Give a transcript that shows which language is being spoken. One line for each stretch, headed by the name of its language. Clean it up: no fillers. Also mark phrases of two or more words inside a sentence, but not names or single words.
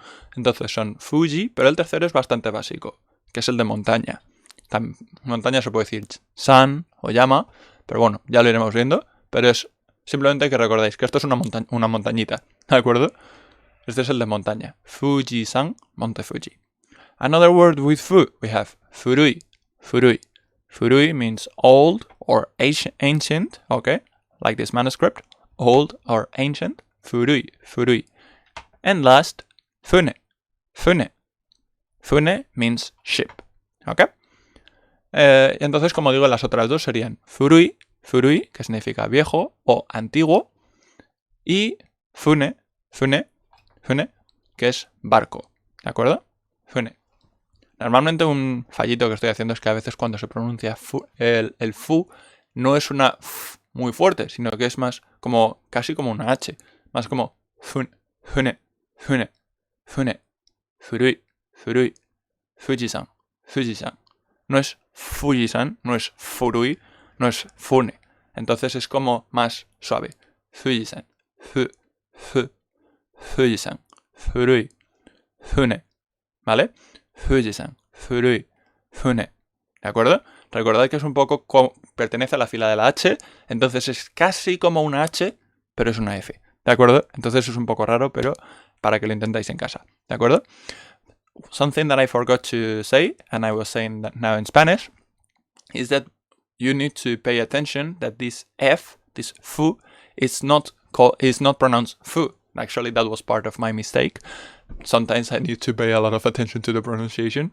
Spanish: Entonces son Fuji, pero el tercero es bastante básico, que es el de montaña. Montaña se puede decir san o yama, pero bueno, ya lo iremos viendo. Pero es simplemente que recordáis que esto es una montañita, ¿de acuerdo? Este es el de montaña. Fuji-san, monte Fuji.
English: Another word with fu, we have furui. Furui means old or ancient, okay? Like this manuscript, old or ancient. Furui. And last, fune. Fune means ship, okay?
Spanish: Entonces, como digo, las otras dos serían furui, que significa viejo o antiguo, y fune, que es barco, ¿de acuerdo? Fune. Normalmente un fallito que estoy haciendo es que a veces cuando se pronuncia el fu no es una f muy fuerte, sino que es más como casi como una H, más como fune, furui, Fuji-san. No es Fuji-san, no es furui, no es fune. Entonces es como más suave. Fuji-san, Fuji-san, furui, fune, ¿vale? Fuji-san, furui, fune. ¿De acuerdo? Recordad que es un poco pertenece a la fila de la H, entonces es casi como una H, pero es una F. ¿De acuerdo? Entonces es un poco raro, pero para que lo intentáis en casa. ¿De acuerdo?
English: Something that I forgot to say, and I was saying that now in Spanish, is that you need to pay attention that this F, this fu, is not pronounced fu. Actually, that was part of my mistake. Sometimes I need to pay a lot of attention to the pronunciation.